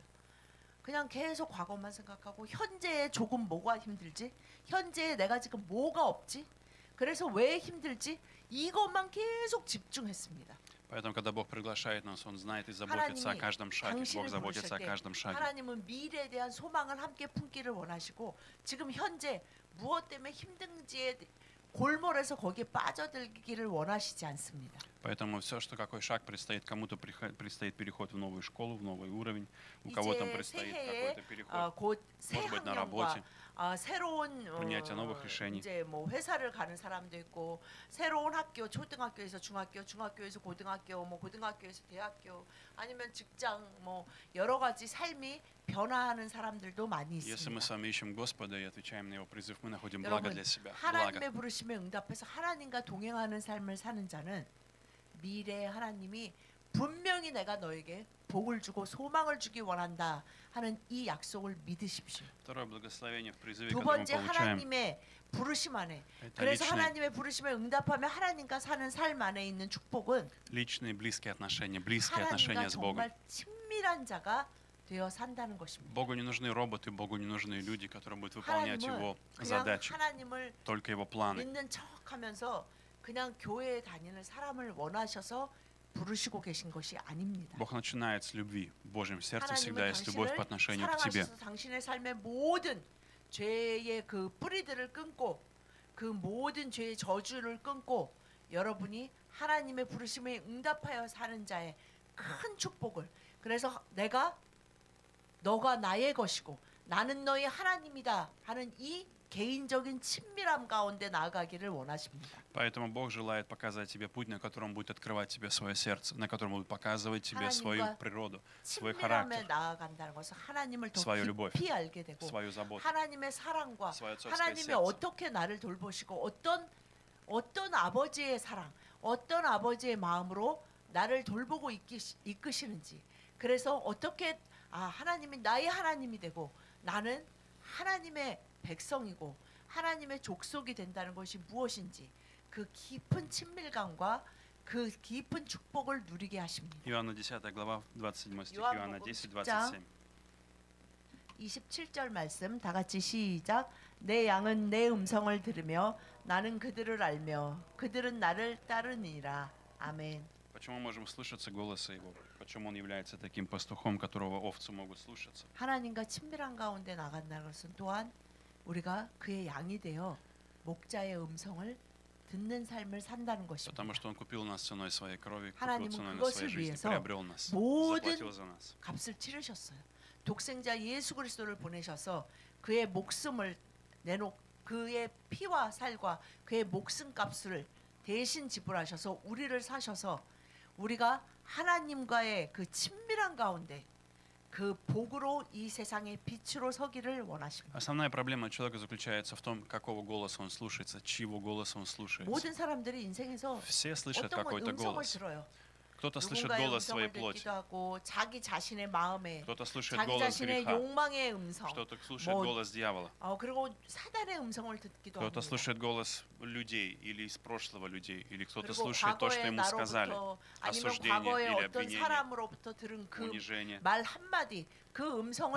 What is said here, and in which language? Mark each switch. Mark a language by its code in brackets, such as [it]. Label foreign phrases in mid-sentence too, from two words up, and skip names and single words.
[ko] 그냥 계속 과거만 생각하고 현재에 조금 뭐가 힘들지? 현재에 내가 지금 뭐가 없지? 그래서 왜 힘들지? 이것만 계속 집중했습니다. [ru] Поэтому, когда Бог приглашает нас, Он знает и заботится о каждом шаге. Бог заботится о каждом шаге. [ko] 하나님은 미래에 대한 소망을 함께 품기를 원하시고 지금 현재 무엇 때문에 힘든지에 골몰해서 거기에 빠져들기를 원하시지 않습니다. [ru] Поэтому все, что какой шаг предстоит, кому-то предстоит переход в новую школу, в новый уровень, у кого-то [ko] 이제 [ru] предстоит [ko] 새해에 [ru] какой-то переход, [ko] 곧 새 [ru] может быть, на [ko] 학년과 [ru] работе, [ko] 새로운 [ru] принятие новых решений. [ko] 이제 뭐 회사를 가는 사람도 있고 새로운 학교, 초등학교에서 중학교, 중학교에서 고등학교, 뭐 고등학교에서 대학교, 아니면 직장, 뭐 여러 가지 삶이 변화하는 사람들도 많이 [ru] Если мы [ko] 있습니다. [ru] с вами ищем Господа и отвечаем на Его призыв, мы находим благо [ko] 여러분, [ru] для себя. Благо. [ko] 하나님의 부르심에 응답해서 하나님과 동행하는 삶을 사는 자는 미래에 하나님이 분명히 내가 너에게 복을 주고 소망을 주기 원한다 하는 이 약속을 믿으십시오. [ru] Второе благословение в призыве, [ko] 두 [ru] которое мы [ko] 번째 [ru] получаем, [ko] 하나님의 부르심 안에 [ru] это [ko] 그래서 [ru] личные, [ko] 하나님의 부르심에 응답하며 하나님과 사는 삶 안에 있는 축복은 [ru] личные близкие отношения [ko] 하나님과 [ru] с Богом. [ko] 정말 친밀한 자가 되어 산다는 것입니다. [ru] Богу не нужны роботы, Богу не нужны люди, которые будут выполнять [ko] 하나님은 [ru] Его [ko] 그냥 [ru] задачи, [ko] 하나님을 [ru] только Его планы. [ko] 믿는 척하면서 그냥 교회에 다니는 사람을 원하셔서 부르시고 계신 것이 아닙니다. [ru] Бог начинает с любви. В Божьем сердце всегда [ko] 하나님은 [ru] есть любовь по [ko] 당신을 [ru] отношению к тебе. [ko] 사랑하셔서 당신의 삶의 모든 죄의 그 뿌리들을 끊고 그 모든 죄의 저주를 끊고 여러분이 하나님의 부르심에 응답하여 사는 자의 큰 축복을 그래서 너가 나의 것이고 나는 너의 하나님이다 하는 이 개인적인 친밀함 가운데 나아가기를 원하십니다. [ru] Поэтому Бог желает показать тебе путь, на котором будет открывать тебе свое сердце, на котором будет показывать тебе свою [ko] 하나님과 [ru] природу, свой [ko] 친밀함에 [ru] характер, [ko] 나아간다는 것은 하나님을 더 [ru] свою любовь, [ko] 깊이 알게 되고 [ru] свою заботу, [ko] 하나님의 사랑과 [ru] свое отцовское [ko] 하나님이 [ru] сердце. [ko] 어떻게 나를 돌보시고 어떤 아버지의 사랑, 어떤 아버지의 마음으로 나를 돌보고 이끄시는지 그래서 어떻게 하나님이 나의 하나님이 되고 나는 하나님의 백성이고 하나님의 족속이 된다는 것이 무엇인지 그 깊은 친밀감과 그 깊은 축복을 누리게 하십니다. [ru] Иоанна 10 глава, 27 стих, [ko] 요한복음 [ru] Иоанна 10, [ko] 10장 [ru] 27. [ko] 27절 말씀 다 같이 시작. 내 양은 내 음성을 들으며 나는 그들을 알며 그들은 나를 따르니라. 아멘. [ru] Почему мы можем слушаться голоса Его? Почему Он является таким пастухом, которого овцы могут слушаться? [ko] 하나님과 친밀한 가운데 나간다는 것은 또한 우리가 그의 양이 되어 목자의 음성을 듣는 삶을 산다는 것입니다. [ru] Потому что Он купил нас ценой своей крови, купил [ko] 하나님은 [ru] ценой на [ko] 그것을 [ru] своей жизни, [ko] 위해서 [ru] приобрел нас, [ko] 모든 [ru] заплатил за нас. [ko] 값을 치르셨어요. 독생자 예수 그리스도를 보내셔서 그의 목숨을 그의 피와 살과 그의 목숨값을 대신 지불하셔서 우리를 사셔서 우리가 하나님과의 그 친밀한 가운데 그 복으로 이 세상의 빛으로 서기를 원하십니다. [ru] Основная проблема человека заключается в том, какого голоса он слушается, чьего голоса он слушается. [ko] 모든 사람들이 인생에서 [ru] Все слышат [ko] 어떤 [ru] какой-то [ko] 음성을 [ru] голос. [ko] 들어요. [ru] Кто-то слышит [ko] 누군가의 [ru] голос своей [ko] 음성을 [ru] плоти, [ko] 듣기도 하고 자기 자신의 마음에 [ru] кто-то слышит [ko] 자기 [ru] голос [ko] 자신의 [ru] греха, [ko] 욕망의 음성 [ru] кто-то слышит [ko] 뭐, [ru] голос дьявола, [ko] 그리고 사단의 음성을 듣기도 [ru] кто-то [ko] 합니다. [ru] слышит голос людей или из прошлого людей, или кто-то [ko] 그리고 [ru] слушает то, что [ko] 과거의 [ru] ему сказали, [ko] 나로부터 아니면 [ru] осуждение [ko] 과거의 [ru] или [ko] 어떤 [ru] обвинение, [ko] 사람으로부터 들은 그 [ru] унижение. [ko] 말 한마디 그 음성을